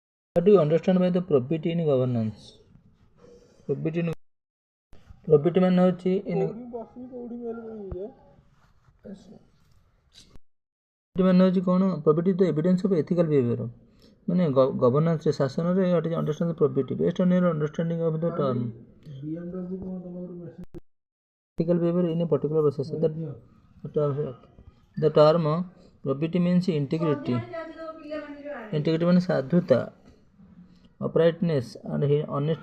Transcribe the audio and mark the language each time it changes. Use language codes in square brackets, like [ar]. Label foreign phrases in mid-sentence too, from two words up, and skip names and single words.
[en] What do you understand by the probity in governance? [or] Probity ମାନେ ହେଉଛି କ'ଣ? [en] Probity the evidence of ethical behavior. ମାନେ governance [or] ରେ ଶାସନରେ [en] what is understand the probity based on your understanding of the term. Ethical behavior in a particular process. The term probity means integrity. Integrity means साधुता, uprightness and honesty.